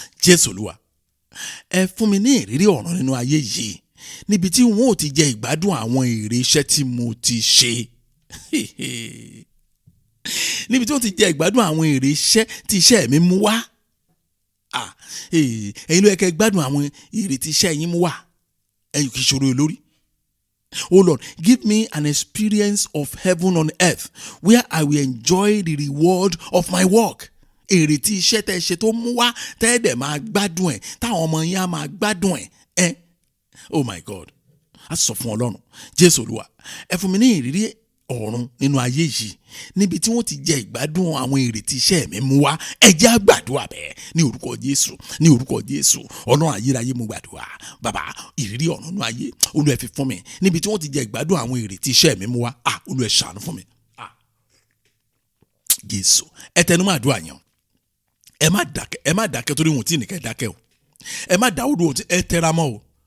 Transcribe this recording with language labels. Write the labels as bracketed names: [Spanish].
[Yoruba] Jésù Olúwa ẹ fún mi ní ìrírí ọ̀run nínú ayé yìí níbi tí wọn ò ti jẹ ìgbádùn àwọn èrè iṣẹ́ tí mo ti ṣe níbi tí wọn ti jẹ ìgbádùn àwọn èrè iṣẹ́ tí iṣẹ́ mi mú wá ẹ̀yin ló yẹ kẹ́ gbádùn àwọn èrè tí iṣẹ́ yín mú wá ẹ̀yin kì í ṣòro olórí. [English] Oh Lord, give me an experience of heaven on earth where I will enjoy the reward of my work. [Yoruba] Èrè tí iṣẹ́ tẹ́ ṣe tó mú wá tẹ́ dẹ̀ máa gbádùn ẹ̀ táwọn ọmọ yín á máa gbádùn ẹ̀ [English] oh my God [Yoruba] a sọ fún Ọlọ́run Jésù Olúwa ẹ fún mi ní ìrírí ọ̀run nínú ayé yìí níbi tí wọ́n ti jẹ ìgbádùn àwọn èrè tí iṣẹ́ mi mú wá ẹ jẹ́ á gbàdúrà bẹ́ẹ̀ ní orúkọ Jésù Ọlọ́run ayérayé mo gbàdúrà bàbá ìrírí ọ̀run nínú ayé Olúwa ẹ fi fún mi níbi tí wọ́n ti jẹ ìgbádùn àwọn èrè tí iṣẹ́ mi mú wá Olúwa ẹ ṣàánú fún mi Jésù ẹ tẹnumọ́ àdúrà yẹn ẹ má dákẹ́ torí wọn tí nìkẹ́ dákẹ́ o ẹ má dáwọ́ dúró ẹ tẹra mọ́ o